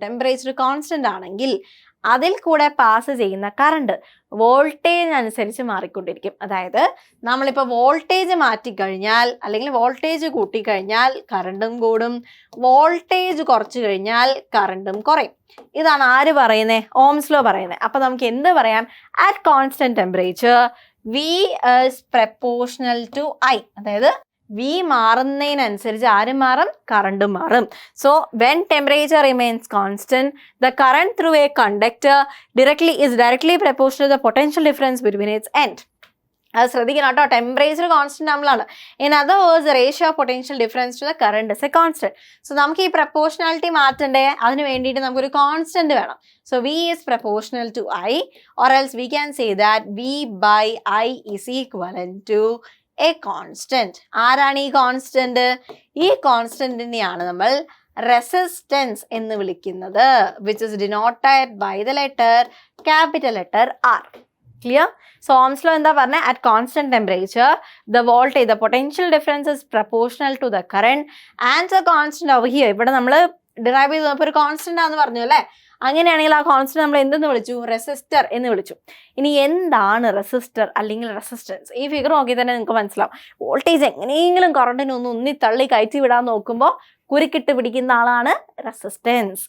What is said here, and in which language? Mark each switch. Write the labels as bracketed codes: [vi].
[ml] Temperature constant ആണെങ്കിൽ അതിൽ കൂടെ പാസ് ചെയ്യുന്ന കറണ്ട് വോൾട്ടേജ് അനുസരിച്ച് മാറിക്കൊണ്ടിരിക്കും. അതായത് നമ്മളിപ്പോൾ വോൾട്ടേജ് മാറ്റിക്കഴിഞ്ഞാൽ അല്ലെങ്കിൽ വോൾട്ടേജ് കൂട്ടിക്കഴിഞ്ഞാൽ കറണ്ടും കൂടും, വോൾട്ടേജ് കുറച്ച് കഴിഞ്ഞാൽ കറണ്ടും കുറയും. ഇതാണ് ആര് പറയുന്നത്? ഓംസ് ലോ പറയുന്നത്. അപ്പോൾ നമുക്ക് എന്ത് പറയാം? [en] At constant temperature V is proportional to I. [ml] അതായത് V മാറുന്നതിനനുസരിച്ച് ആരും മാറും? കറണ്ടും മാറും. [en] So when temperature remains constant, the current through a conductor is directly proportional to the potential difference between its end. [ml] അത് ശ്രദ്ധിക്കണം കേട്ടോ. ടെമ്പറേച്ചർ കോൺസ്റ്റന്റ് നമ്മളാണ്. [en] In other words ratio of potential difference to the current is a constant. [ml] So നമുക്ക് ഈ proportionality മാറ്റണ്ടേ? അതിന് വേണ്ടിയിട്ട് നമുക്കൊരു constant വേണം. [en] So V is proportional to I, or else we can say that V by I is equivalent to a constant. [ml] ആരാണ് ഈ constant? ഈ കോൺസ്റ്റന്റിനെയാണ് നമ്മൾ റെസിസ്റ്റൻസ് എന്ന് വിളിക്കുന്നത്, [en] which is denoted by the letter capital letter R. Clear? So Ohm's law [ml] എന്താ പറഞ്ഞത്? [en] At constant temperature, the voltage, the potential difference is proportional to the current and the constant over here. [ml] ഇവിടെ നമ്മൾ derive ചെയ്തപ്പോൾ ഒരു constant ആണെന്ന് പറഞ്ഞു അല്ലേ. അങ്ങനെയാണെങ്കിൽ ആ കോൺസ്റ്റന്റ് നമ്മൾ എന്തെന്ന് വിളിച്ചു? റെസിസ്റ്റർ എന്ന് വിളിച്ചു. ഇനി എന്താണ് റെസിസ്റ്റർ അല്ലെങ്കിൽ റെസിസ്റ്റൻസ്? ഈ ഫിഗർ നോക്കി തന്നെ നിങ്ങൾക്ക് മനസ്സിലാവും. വോൾട്ടേജ് എങ്ങനെയെങ്കിലും കറണ്ടിനെ ഒന്ന് തള്ളി കയറ്റി വിടാൻ നോക്കുമ്പോൾ കുരുക്കിട്ട് പിടിക്കുന്ന ആളാണ് റെസിസ്റ്റൻസ്.